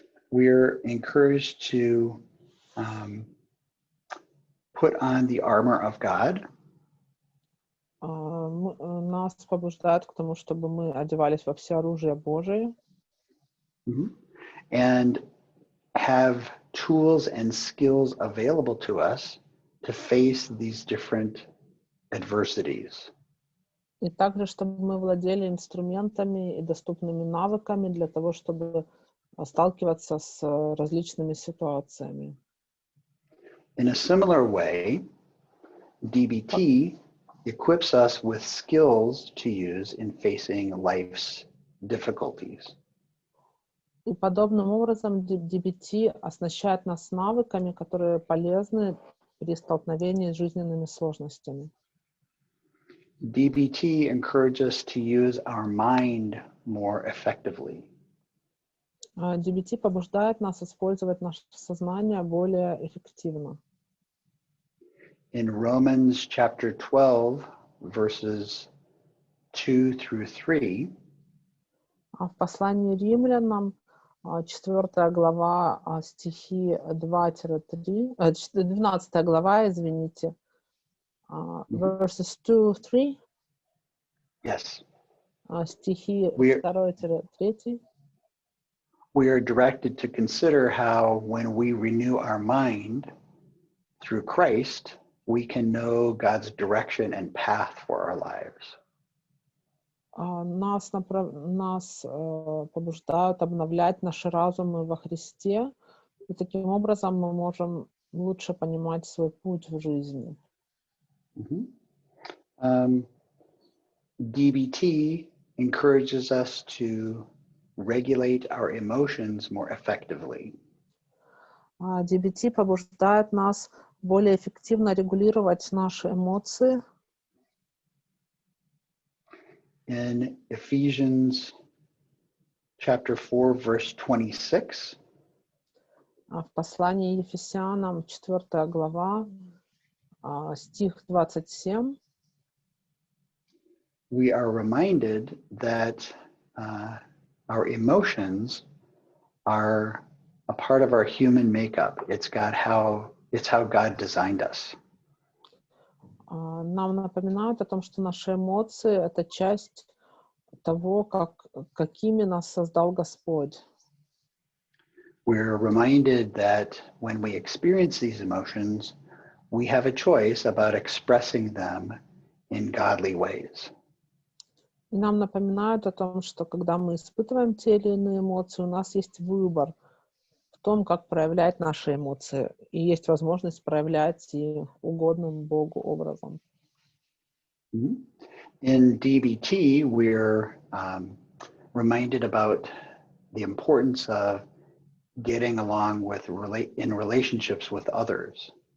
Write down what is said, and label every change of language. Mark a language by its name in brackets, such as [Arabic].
[English] we're encouraged to put on the armor of God. [Russian] Нас побуждают к тому, чтобы мы одевались во всеоружие Божие. [English] And have tools and skills available to us to face these different adversities. [Russian] И также, чтобы мы владели инструментами и доступными навыками для того, чтобы сталкиваться с различными ситуациями. [English] In a similar way, DBT equips us with skills to use in facing life's difficulties. [Russian] И подобным образом DBT оснащает нас навыками, которые полезны при столкновении с жизненными сложностями. [English] DBT encourages us to use our mind more effectively. [Russian] DBT побуждает нас использовать наше сознание более эффективно. [English] In Romans chapter 12, verses 2 through 3, [Russian] в послании Римлянам, 4 глава, стихи 2-3, 12 глава, извините, [English] verses 2-3, yes, [Russian] стихи 2-3. [English] We are directed to consider how when we renew our mind through Christ, we can know God's direction and path for our lives. [Russian] Нас побуждают обновлять наши разумы во Христе, и таким образом мы можем лучше понимать свой путь в жизни. [English] DBT encourages us to regulate our emotions more effectively. [Russian] DBT побуждает нас более эффективно регулировать наши эмоции. [English] In Ephesians chapter 4, verse 26, [Russian] В послании Ефесянам, 4 глава, стих 27, [English] we are reminded that our emotions are a part of our human makeup. It's how God designed us. [Russian] нам напоминают о том, что наши эмоции — это часть того, какими нас создал Господь. [English] We're reminded that when we experience these emotions, we have a choice about expressing them in godly ways. [Russian] И нам напоминают о том, что когда мы испытываем те или иные эмоции, у нас есть выбор в том, как проявлять наши эмоции. И есть возможность проявлять их угодным Богу образом. [English] In DBT, we're reminded about the importance of getting along in relationships with others.